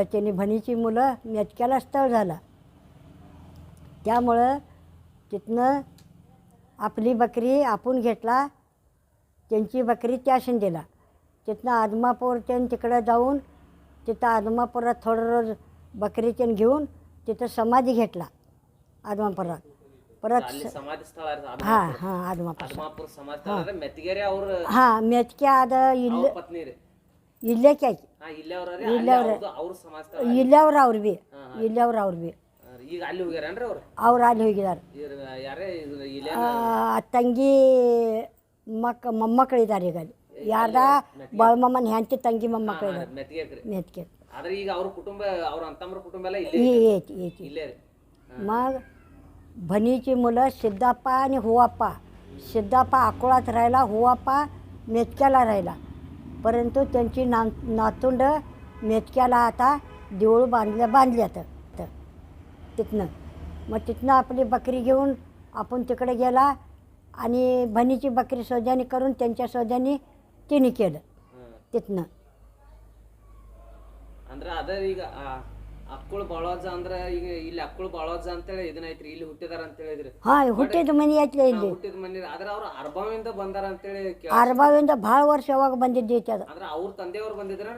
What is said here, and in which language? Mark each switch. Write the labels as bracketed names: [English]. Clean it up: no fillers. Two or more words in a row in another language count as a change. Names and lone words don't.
[Marathi] त्यांनी बहिणीची मुलं मेतक्याला स्थळ झालं. त्यामुळं तिथनं आपली बकरी आपण घेतला, त्यांची बकरी त्याशीन दिला. तिथनं आदमापूर तिकडं जाऊन तिथं आदमापुरात थोडं रोज बकरी घेऊन तिथं समाधी घेतला आदमापुरात. परत [Kannada] ಸಮಾಧಿ ಸ್ಥಳ ಹಾಂ ಹಾಂ ಆದಮಾಪುರ ಸಮಾಧಿ ಸ್ಥಳ ಮೆತ್ತಿಗೆರೆ ಅವ್ರ ಹಾಂ ಮೆತ್ಕೆ ಅದ ಇಲ್ಲೇ ಪತ್ನಿ ರೀ ಇಲ್ಲೇಕೆ ಆಯ್ತು ಅವ್ರ ಸಮಾಧಿ ಸ್ಥಳ ಇಲ್ಲವ್ರು ಅವ್ರು ಭೀ ಇಲ್ಲವ್ರು ಭೀ ಈಗ ಅಲ್ಲಿ ಹೋಗ್ಯಾರೇನ್ರಿ ಅವ್ರು ಅಲ್ಲಿ ಹೋಗಿದ್ದಾರೆ. ಯಾರೇ ತಂಗಿ ಮೊಮ್ಮಕ್ಕಳಿದ್ದಾರೆ ಈಗ ಅಲ್ಲಿ. ಯಾರ್ದ ಬಾಳಮಮ್ಮನ ಹೆಂಡತಿ ತಂಗಿ ಮೊಮ್ಮಕ್ಕಳಿದ್ದಾರೆ ಮೆತ್ಕೆ. ಆದ್ರೆ ಈಗ ಅವ್ರ ಕುಟುಂಬ ಅವ್ರ ಅಂತಂಬ್ರ ಕುಟುಂಬ ಎಲ್ಲ [Marathi] येते [Kannada] ಇಲ್ಲೇ ರೀ. [Marathi] मग बहिणीची मुलं सिद्धाप्पा आणि हुवाप्पा. सिद्धाप्पा अकोळात राहिला, हुवाप्पा मेतक्याला राहिला. परंतु त्यांची नातुंड मेतक्याला आता देऊळ बांधल्यात तिथनं. मग तिथनं आपली बकरी घेऊन आपण तिकडे गेला आणि बहिणीची बकरी सोद्यानी करून त्यांच्या सोद्यानी तिने केलं तिथनं. [Kannada] ಅಂದ್ರೆ ಅದ ಈಗ ಅಕ್ಕುಳ ಬಾಳೋಜ್ಜ ಅಂದ್ರೆ ಈಗ ಇಲ್ಲಿ ಅಕ್ಕುಳ ಬಾಳೋಜ್ಜ ಅಂತೇಳಿ ಇದನ್ನೈತ್ರಿ, ಇಲ್ಲಿ ಹುಟ್ಟಿದಾರ ಅಂತ ಹೇಳಿದ್ರಿ. ಹಾಂ ಹುಟ್ಟಿದ ಮನೆ ಐತ್ಲೆ ಇಲ್ಲಿ. ಹುಟ್ಟಿದ ಮನೆ ಆದ್ರೆ ಅವ್ರು ಅರ್ಬಾವಿಂದ ಬಂದಾರ ಅಂತೇಳಿ ಅರ್ಬಾವಿಂದ ಭಾಳ ವರ್ಷ ಯಾವಾಗ ಬಂದಿದ್ದೈತಿ ಅದು. ಅಂದ್ರೆ ಅವ್ರ ತಂದೆಯವ್ರು ಬಂದಿದ್ರಂದ್ರೆ